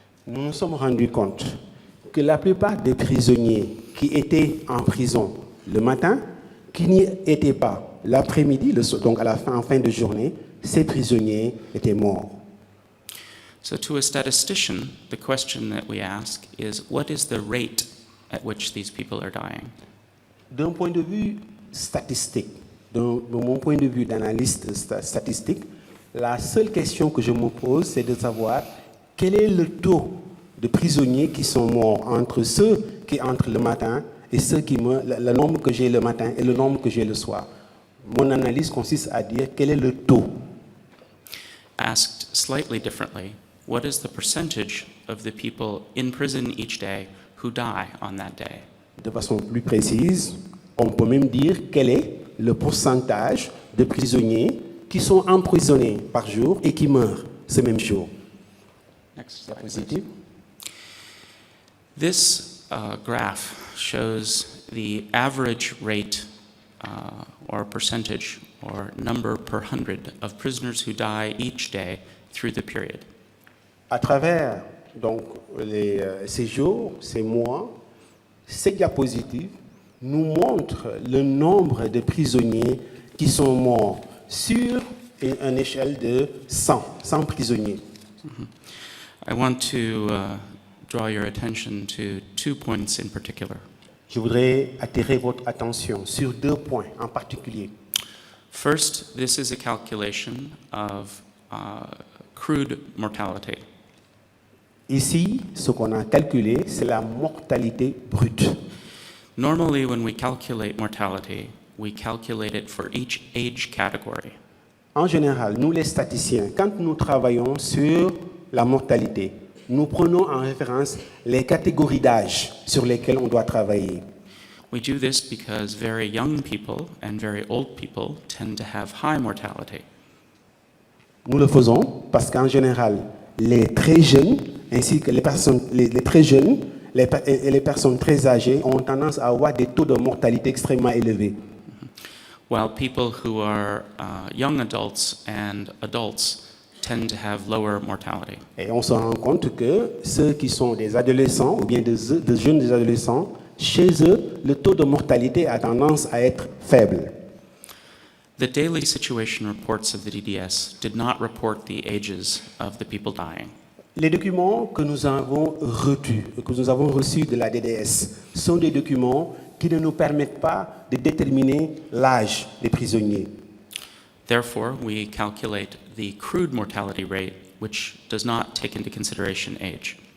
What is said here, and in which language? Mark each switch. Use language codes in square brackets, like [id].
[fr] Nous nous sommes rendus compte que la plupart des prisonniers qui étaient en prison le matin, qui n'y étaient pas l'après-midi, donc en fin de journée, ces prisonniers étaient morts. [en] So to a statistician, the question that we ask is, what is the rate at which these people are dying? [fr] D'un point de vue statistique, de mon point de vue d'analyste statistique, la seule question que je me pose, c'est de savoir quel est le taux de prisonniers qui sont morts entre ceux qui entrent le matin et ceux qui meurent, le nombre que j'ai le matin et le nombre que j'ai le soir. Mon analyse consiste à dire quel est le taux. [en] Asked slightly differently, what is the percentage of the people in prison each day who die on that day? [fr] De façon plus précise, on peut même dire quel est le pourcentage de prisonniers qui sont emprisonnés par jour et qui meurent ce même jour. [en] Next [fr] La [en] slide, [fr] positive. [en] This graph shows the average rate or percentage or number per 100 of prisoners who die each day through the period. [fr] À travers donc, ces jours, ces mois, ces diapositives nous montrent le nombre de prisonniers qui sont morts sur une échelle de 100 prisonniers. [en] I want to draw your attention to 2 points in particular. [fr] Je voudrais attirer votre attention sur 2 points en particulier. [en] First, this is a calculation of crude mortality. [fr] Ici, ce qu'on a calculé, c'est la mortalité brute. [en] Normally, when we calculate mortality, we calculate it for each age category. [fr] En général, nous les statisticiens, quand nous travaillons sur la mortalité, nous prenons en référence les catégories d'âge sur lesquelles on doit travailler. [en] We do this because very young people and very old people tend to have high mortality. [fr] Nous le faisons parce qu'en général, les très jeunes, ainsi que les personnes les très jeunes et les personnes très âgées ont tendance à avoir des taux de mortalité extrêmement élevés. [en] While people who are young adults and adults tend to have lower mortality. [fr] Et on se rend compte que ceux qui sont des adolescents ou bien des jeunes des adolescents, chez eux, le taux de mortalité a tendance à être faible. [en] The daily situation reports of the DDS did not report the ages of the people dying. [fr] Les documents que nous avons reçus de la DDS sont des documents qui ne nous permettent pas de déterminer l'âge des prisonniers. [en] Therefore, we calculate the crude mortality rate, which does not take into consideration age.